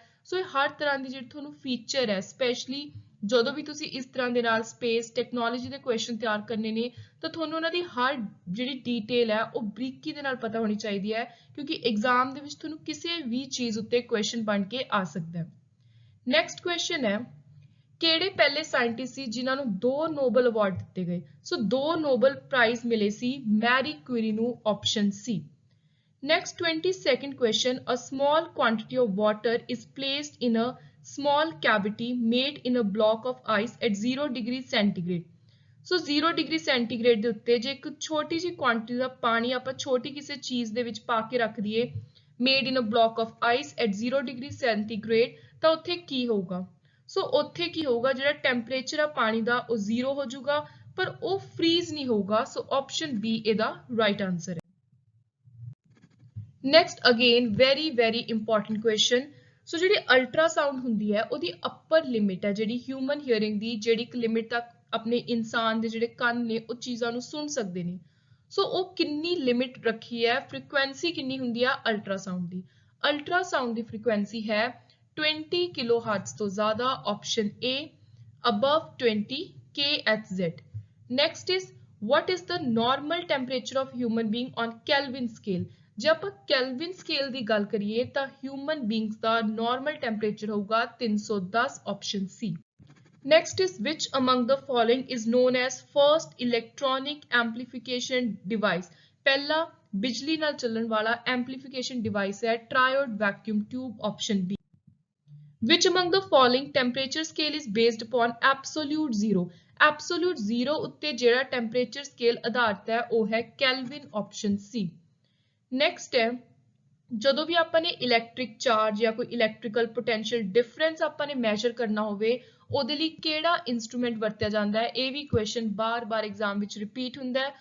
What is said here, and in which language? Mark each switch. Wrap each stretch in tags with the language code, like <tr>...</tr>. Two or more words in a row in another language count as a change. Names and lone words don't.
<pa>ਸੋ ਇਹ ਹਰ ਤਰ੍ਹਾਂ ਦੀ ਜਿਹੜੀ ਤੁਹਾਨੂੰ ਫੀਚਰ ਹੈ, ਸਪੈਸ਼ਲੀ ਜਦੋਂ ਵੀ ਤੁਸੀਂ ਇਸ ਤਰ੍ਹਾਂ ਦੇ ਨਾਲ</pa> <en>space technology</en> <pa>ਦੇ ਕੁਐਸਚਨ ਤਿਆਰ ਕਰਨੇ ਨੇ ਤਾਂ ਤੁਹਾਨੂੰ ਉਹਨਾਂ ਦੀ ਹਰ ਜਿਹੜੀ ਡੀਟੇਲ ਹੈ ਉਹ ਬਰੀਕੀ ਦੇ ਨਾਲ ਪਤਾ ਹੋਣੀ ਚਾਹੀਦੀ ਹੈ ਕਿਉਂਕਿ ਐਗਜ਼ਾਮ ਦੇ ਵਿੱਚ ਤੁਹਾਨੂੰ ਕਿਸੇ ਵੀ ਚੀਜ਼ ਉੱਤੇ ਕੁਐਸਚਨ ਬਣ ਕੇ ਆ ਸਕਦਾ ਹੈ।</pa> <en>next question</en> <pa>ਹੈ, ਕਿਹੜੇ ਪਹਿਲੇ ਸਾਇੰਟਿਸਟ ਸੀ ਜਿਨ੍ਹਾਂ ਨੂੰ 2 ਨੋਬਲ ਅਵਾਰਡ ਦਿੱਤੇ ਗਏ? ਸੋ 2 ਨੋਬਲ ਪ੍ਰਾਈਜ਼ ਮਿਲੇ ਸੀ ਮੈਰੀ ਕੁਇਰੀ ਨੂੰ,</pa> <en>option C. Next 22nd question, a small quantity of water is placed in a small cavity made in a block of ice at 0 degree centigrade. So 0 degree centigrade</en> <pa>ਦੇ ਉੱਤੇ ਜੇ ਇੱਕ ਛੋਟੀ ਜਿਹੀ ਕੁਆਂਟੀਟੀ ਦਾ ਪਾਣੀ ਆਪਾਂ ਛੋਟੀ ਕਿਸੇ ਚੀਜ਼ ਦੇ ਵਿੱਚ ਪਾ ਕੇ ਰੱਖ ਦਈਏ</pa> <en>made in a block of ice at 0 degree centigrade</en> <pa>ਤਾਂ ਉੱਥੇ ਕੀ ਹੋਊਗਾ? ਸੋ ਉੱਥੇ ਕੀ ਹੋਊਗਾ, ਜਿਹੜਾ ਟੈਂਪਰੇਚਰ ਆ ਪਾਣੀ ਦਾ ਉਹ 0 ਹੋ ਜਾਊਗਾ ਪਰ ਉਹ ਫ੍ਰੀਜ਼ ਨਹੀਂ ਹੋਊਗਾ। ਸੋ</pa> <en>option B</en> <pa>ਇਹਦਾ</pa> <en>right answer</en> <pa>ਹੈ।</pa> <en>next again very important question.</en> <pa>ਸੋ ਜਿਹੜੀ ਅਲਟਰਾਸਾਊਂਡ ਹੁੰਦੀ ਹੈ ਉਹਦੀ</pa> <en>upper limit</en> <pa>ਹੈ ਜਿਹੜੀ</pa> <en>human hearing</en> <pa>ਦੀ, ਜਿਹੜੀ ਇੱਕ ਲਿਮਿਟ ਤੱਕ ਆਪਣੇ ਇਨਸਾਨ ਦੇ ਜਿਹੜੇ ਕੰਨ ਨੇ ਉਹ ਚੀਜ਼ਾਂ ਨੂੰ ਸੁਣ ਸਕਦੇ ਨੇ। ਸੋ ਉਹ ਕਿੰਨੀ ਲਿਮਿਟ ਰੱਖੀ ਹੈ, ਫ੍ਰੀਕੁਐਂਸੀ ਕਿੰਨੀ ਹੁੰਦੀ ਆ ਅਲਟਰਾਸਾਊਂਡ ਦੀ? ਅਲਟਰਾਸਾਊਂਡ ਦੀ ਫ੍ਰੀਕੁਐਂਸੀ ਹੈ 20 ਕਿਲੋਹਰਟਜ਼ ਤੋਂ ਜ਼ਿਆਦਾ,</pa> <en>option A, above 20 kHz. Next is what is the normal temperature of human being on Kelvin scale?</en> <pa>ਜੇ ਆਪਾਂ</pa> <en>Kelvin scale</en> <pa>ਦੀ ਗੱਲ ਕਰੀਏ ਤਾਂ</pa> <en>human beings</en> <pa>ਦਾ</pa> <en>normal temperature</en> <pa>ਹੋਊਗਾ 310,</pa> <en>option C. next is which among the following is known as first electronic amplification device?</en> <pa>ਪਹਿਲਾ ਬਿਜਲੀ ਨਾਲ ਚੱਲਣ ਵਾਲਾ</pa> <en>amplification device</en> <pa>ਹੈ</pa> <en>triode vacuum tube, option B. Which among the following temperature scale is based upon absolute zero? Absolute zero</en> <pa>ਉੱਤੇ ਜਿਹੜਾ</pa> <en>temperature scale</en> <pa>ਆਧਾਰਿਤ ਹੈ ਉਹ ਹੈ ਕੈਲਵਿਨ,</pa> <en>option C.</en> <pa>ਨੈਕਸਟ ਹੈ, ਜਦੋਂ ਵੀ ਆਪਾਂ ਨੇ</pa> <en>electric charge</en> <pa>ਜਾਂ ਕੋਈ</pa> <en>electrical potential difference</en> <pa>ਆਪਾਂ ਨੇ ਮੈਜ਼ਰ ਕਰਨਾ ਹੋਵੇ ਉਹਦੇ ਲਈ ਕਿਹੜਾ ਇਨਸਟਰੂਮੈਂਟ ਵਰਤਿਆ ਜਾਂਦਾ ਹੈ? ਇਹ ਵੀ ਕੁਐਸਚਨ ਬਾਰ-ਬਾਰ ਐਗਜ਼ਾਮ ਵਿੱਚ ਰਿਪੀਟ ਹੁੰਦਾ ਹੈ।</pa>